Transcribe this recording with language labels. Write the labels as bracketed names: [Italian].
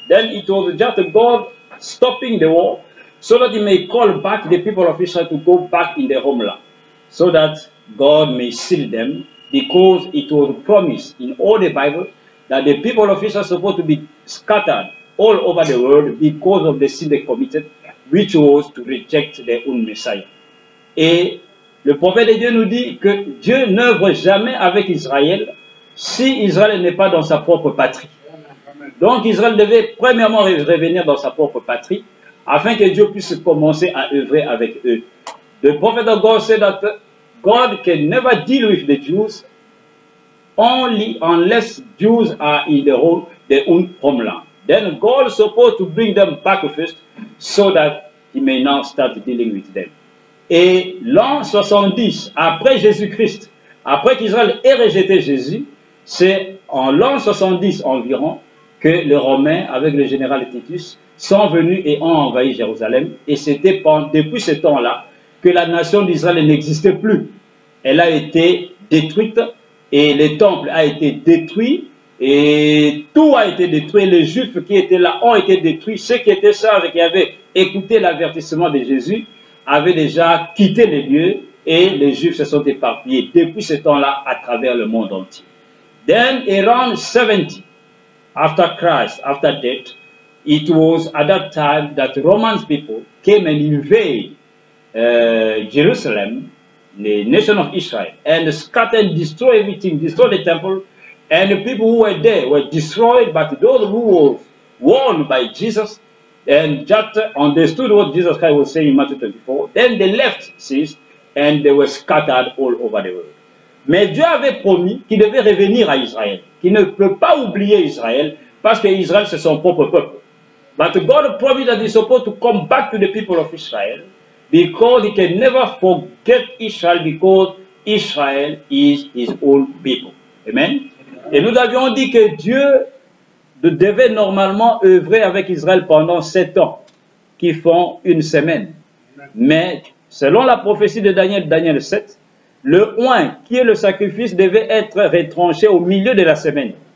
[English] Then it was just God stopping the war so that he may call back the people of Israel to go back in their homeland, so that God may seal them, because it was promised in all the Bible that the people of Israel are supposed to be scattered all over the world because of the sin they committed, which was to reject their own Messiah. [French] Et le prophète de Dieu nous dit que Dieu n'œuvre jamais avec Israël si Israël n'est pas dans sa propre patrie. Donc Israël devait premièrement revenir dans sa propre patrie afin que Dieu puisse commencer à œuvrer avec eux. [English] The prophet of God said that God can never deal with the Jews only unless Jews are in their own homeland. Then God is supposed to bring them back first so that he may now start dealing with them. [French] Et l'an 70, après Jésus-Christ, après qu'Israël ait rejeté Jésus, c'est en l'an 70 environ que les Romains, avec le général Titus, sont venus et ont envahi Jérusalem. Et c'était depuis ce temps-là que la nation d'Israël n'existait plus. Elle a été détruite et le temple a été détruit et tout a été détruit. Les Juifs qui étaient là ont été détruits. Ceux qui étaient sages et qui avaient écouté l'avertissement de Jésus avaient déjà quitté les lieux et les Juifs se sont éparpillés depuis ce temps-là à travers le monde entier. [English] Then around 70, after Christ, after death, it was at that time that Roman people came and invaded Jerusalem, the nation of Israel, and scattered, destroyed everything, destroyed the temple, and the people who were there were destroyed, but those who were warned by Jesus and just understood what Jesus Christ was saying in Matthew 24, then they left ceased, and they were scattered all over the world. [French] Mais Dieu avait promis qu'il devait revenir à Israël, qu'il ne peut pas oublier Israël, parce que Israël c'est son propre peuple. [English] But God promised that he's supposed to come back to the people of Israel, because he can never forget Israel, because Israel is his own people. Amen. [French] Et nous avions dit que Dieu devait normalement œuvrer avec Israël pendant 7 ans, qui font une semaine. Mais selon la prophétie de Daniel 7, le oint, qui est le sacrifice, devait être retranché au milieu de la semaine.